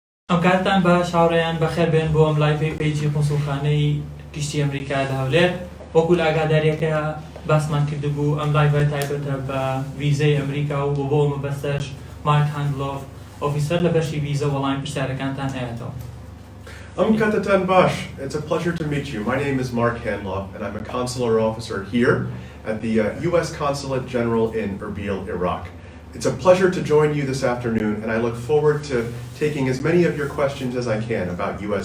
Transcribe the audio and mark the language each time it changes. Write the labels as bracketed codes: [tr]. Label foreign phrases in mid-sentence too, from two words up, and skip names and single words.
[ckb] ئەم کاتتان بە شاوڕێیان بەخێر بێن بۆ ئەم لایڤی پێیجی قونسوڵخانەی گشتی ئەمریکا لە هەولێر. وەکو لە ئاگاداریەکە باسمان کردبوو ئەم لایڤە تایبەتە بە ڤیزەی ئەمریکا و بۆ مەبەستەش مارک هاندلۆف ئۆفیسەر لە بەشی ڤیزە وەڵامی پرسیارەکانتان هەیەتەوە. کاتتان باش, [en] it's a pleasure to meet you. My name is Mark Handloff, and I'm a consular officer here at the U.S. Consulate General in Erbil, Iraq. It's a pleasure to join you this afternoon, and I look forward to taking as many of your questions as I can about U.S.